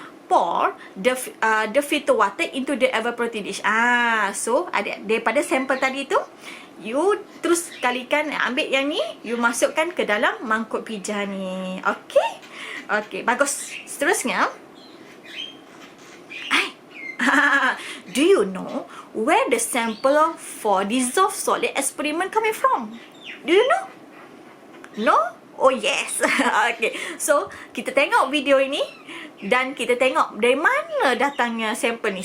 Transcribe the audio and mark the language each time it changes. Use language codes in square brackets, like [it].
[en] Pour the filter water into the evaporating dish. [ms] So daripada sampel tadi tu, you terus kalikan, ambil yang ni, you masukkan ke dalam mangkuk pija ni. Okay? Okay, bagus. [en] Seterusnya, do you know where the sample for dissolved solid experiment coming from? Do you know? No? Oh yes. Okay. [ms] So, kita tengok video ini dan kita tengok dari mana datangnya sampel ni.